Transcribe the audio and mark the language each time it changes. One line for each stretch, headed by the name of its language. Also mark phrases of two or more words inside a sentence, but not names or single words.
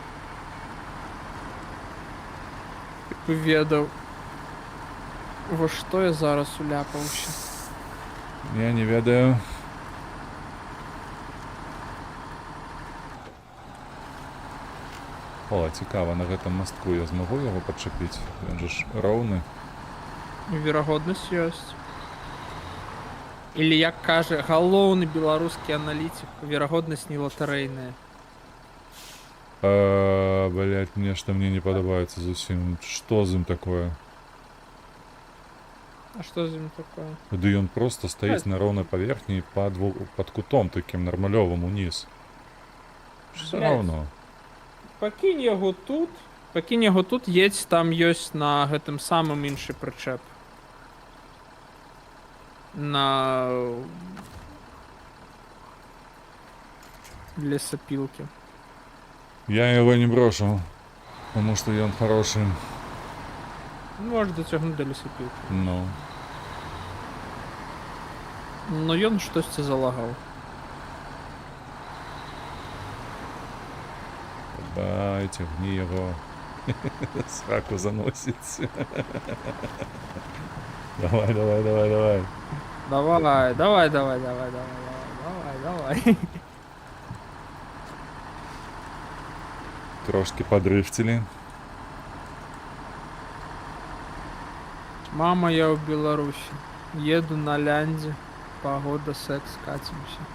Belarusian: Ти ведав, во що я зараз уляпався. Я не ведаю. О, цікаво, на гэтым мостку я змогу його подчепити? Він же ж роўны. Верагоднасць ёсць. Или як кажа галоўны беларускі аналітик, верагоднасць не латарэйная. Блять, мне не падабаецца зусім. Што з ім такое? А што з ім такое? Ды ён просто стаіць на роўнай паверхні пад кутом такім нармалёвым уніз.
Russian: Всё равно.
Belarusian: Пакінь яго тут, едзь, там ёсць на гэтым самым іншы прычэп. На лесапілкі.
Russian: Я его не брошу, потому что ён хороший.
Belarusian: Можеш дацягнуць да лесапілкі. Ну. Но ён штосьці залагаў. Бай,
Russian: тягни его. Сраку заносить. Давай. Давай.
Ukrainian: Трошки подрифтили. Мама, я в Беларусі.
Russian: Еду на лянде. Погода, секс, катимся.